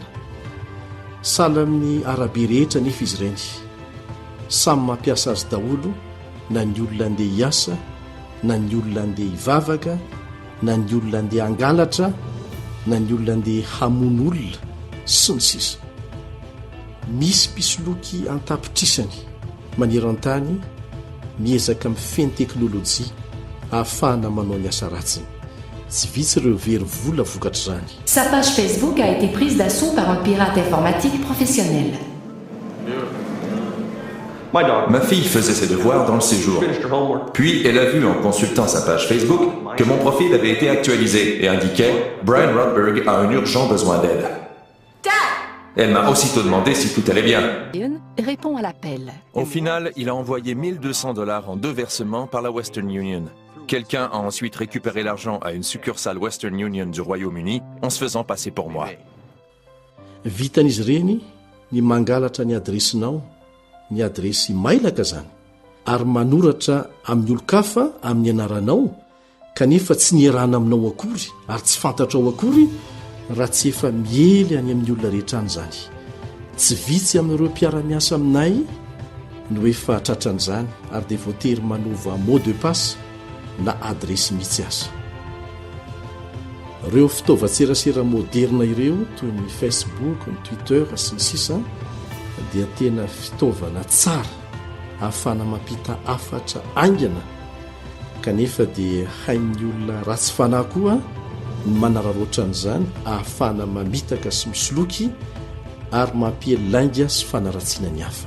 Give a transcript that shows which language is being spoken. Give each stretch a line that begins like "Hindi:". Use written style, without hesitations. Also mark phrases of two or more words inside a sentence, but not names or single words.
Malagasy: Sahala amin'ny arabe rehetra nefa izy ireny, samy mampiasa azy daholo, na ny olona andeha hiasa, na ny olona andeha hivavaka, na ny olona andeha hangalatra, na ny olona andeha hamono olona sy ny sisa. Misy mpisoloky antapitrisany maneran-tany miezaka mifeny teknôlôjia ahafahana manao ny asa ratsiny. tsy vitsy ireo very vola vokatra zany.
French: Sa page Facebook a été prise d'assaut par un pirate informatique professionnel. Ma fille faisait ses devoirs dans le séjour. Puis elle a vu en consultant sa page Facebook que mon profil avait été actualisé et indiquait « Brian Rodberg a un urgent besoin d'aide ». Elle m'a aussitôt demandé si tout allait bien. Répond à l'appel. Au final, il a envoyé $1 200 en 2 versements par la Western Union. Quelqu'un a ensuite récupéré l'argent à une succursale Western Union du Royaume-Uni en se faisant passer pour moi.
Malagasy: Vitan'izy ireny ny mangalatra ny adresinao, ny adresy mailaka zany, ary manoratra amin'ny olo-kafa amin'ny anaranao kanefa tsy nierana aminao akory ary tsy fantatrao akory raha tsy efa miely any amin'ny olona rehetra any zany. Tsy vitsy amin'ireo mpiara-miasa aminay no efa tratran'izany ary dia voatery manova
French: mot de passe
Malagasy: na adresy mihitsy aza. Ireo fitaovan-tserasera moderna ireo toy ny Facebook, ny Twitter sy ny sisa dia tena fitaovana tsara ahafana mampita afatra aingana kanefa dia hain'ny olona ratsy fanahy koa ny manararoatra an'izany ahafana mamitaka sy misoloky ary mampielainga sy fanaratsiana ny hafa.